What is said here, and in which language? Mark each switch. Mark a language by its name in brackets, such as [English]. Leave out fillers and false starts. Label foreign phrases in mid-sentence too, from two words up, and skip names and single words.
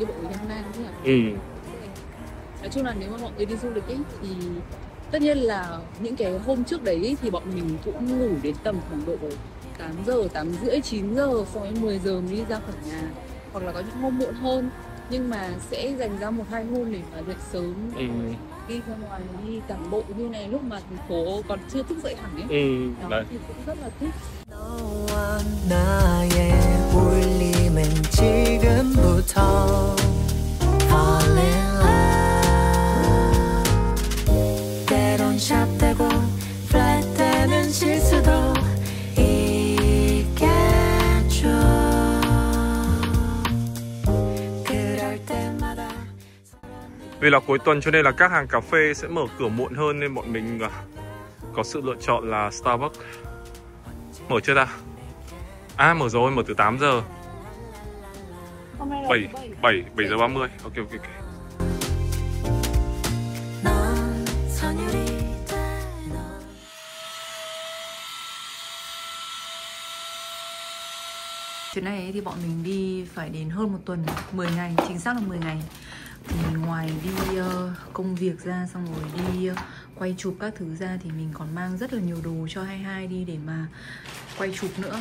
[Vietnamese] Cho bọn mình đi bộ với nhau này đúng không ạ? Nói chung là nếu mà mọi người đi du lịch ấy thì tất nhiên là những cái hôm trước đấy ấy, thì bọn mình cũng ngủ đến tầm khoảng độ 8 giờ, 8 rưỡi, 9 giờ, xong đến 10 giờ mới đi ra khỏi nhà. Hoặc là có những hôm muộn hơn, nhưng mà sẽ dành ra 1-2 hôm để mà dậy sớm, đi ra ngoài, đi tản bộ như này lúc mà thành phố còn chưa thức dậy hẳn ấy. Đó thì cũng rất là thích. [Korean] 너와 나의 울림은 지금부터 [English] Fall in love [Korean] 때론 샵되고 flat되는 실수도 있겠죠 그럴 때마다 [Vietnamese] Vì là cuối tuần cho nên là các hàng cà phê sẽ mở cửa muộn hơn, nên bọn mình có sự lựa chọn là Starbucks. Mở chưa ta? À, mở rồi, mở từ 8 giờ. 7 giờ 30. Ok. [Korean] 넌 선율이 돼 넌 [Vietnamese] Chuyến này thì bọn mình đi phải đến hơn 1 tuần, 10 ngày, chính xác là 10 ngày. Thì ngoài đi công việc ra, xong rồi đi quay chụp các thứ ra thì mình còn mang rất là nhiều đồ cho 22 đi để mà quay chụp nữa.